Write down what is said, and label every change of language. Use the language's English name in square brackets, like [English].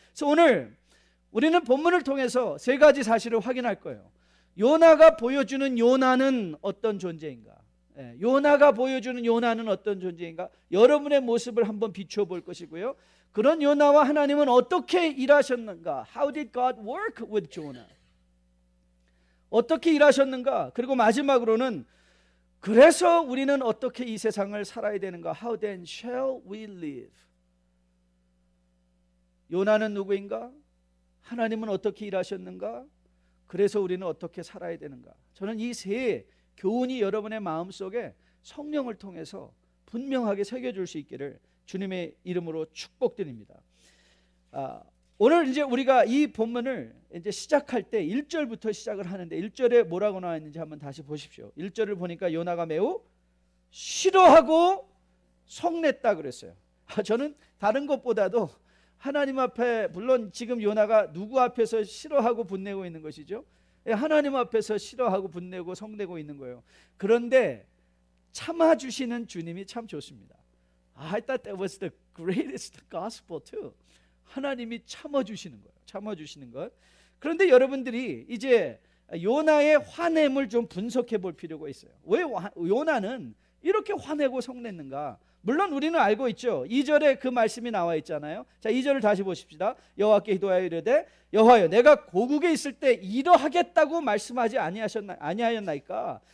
[Korean] 그래서 오늘 우리는 본문을 통해서 세 가지 사실을 확인할 거예요. 요나가 보여주는 요나는 어떤 존재인가? 요나가 보여주는 요나는 어떤 존재인가? 여러분의 모습을 한번 비추어 볼 것이고요. 그런 요나와 하나님은 어떻게 일하셨는가? [English] How did God work with Jonah? [Korean] 어떻게 일하셨는가? 그리고 마지막으로는 그래서 우리는 어떻게 이 세상을 살아야 되는가? [English] How then shall we live? [Korean] 요나는 누구인가? 하나님은 어떻게 일하셨는가? 그래서 우리는 어떻게 살아야 되는가? 저는 이 세 교훈이 여러분의 마음속에 성령을 통해서 분명하게 새겨줄 수 있기를 주님의 이름으로 축복드립니다. 오늘 이제 우리가 이 본문을 이제 시작할 때 1절부터 시작을 하는데, 1절에 뭐라고 나와 있는지 한번 다시 보십시오. 1절을 보니까 요나가 매우 싫어하고 성냈다 그랬어요. 저는 다른 것보다도 하나님 앞에, 물론 지금 요나가 누구 앞에서 싫어하고 분내고 있는 것이죠? 하나님 앞에서 싫어하고 분내고 성내고 있는 거예요. 그런데 참아주시는 주님이 참 좋습니다. [English] I thought that was the greatest gospel too. [Korean] 하나님이 참아주시는 거예요. 참아주시는 것. 그런데 여러분들이 이제 요나의 화냄을 좀 분석해 볼 필요가 있어요. 왜 요나는 이렇게 화내고 성냈는가? 물론 우리는 알고 있죠. 2절에 그 말씀이 나와 있잖아요. 자, 2절을 다시 보십시다. 여호와께 기도하여 이르되 여호와여, 내가 고국에 있을 때 이러하겠다고 말씀하지 아니하였나이까?